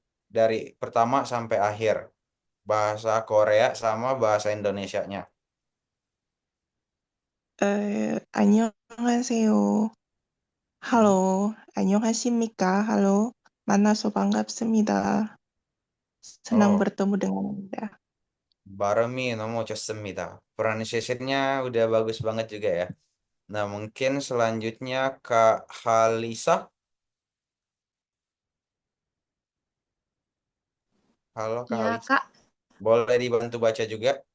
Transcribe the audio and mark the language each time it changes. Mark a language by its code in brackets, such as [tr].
[id] Dari pertama sampai akhir bahasa Korea sama bahasa Indonesianya. [ko] 안녕하세요. Hmm. Halo, 안녕하십니까? Halo, 만나서 반갑습니다. [id] Senang Oh, bertemu dengan Anda. Baremi nomo semida. Pronunciation-nya udah bagus banget juga ya. Nah, mungkin selanjutnya Kak Halisa. Halo Kak Ya, Halisa. Kak. Boleh dibantu baca juga?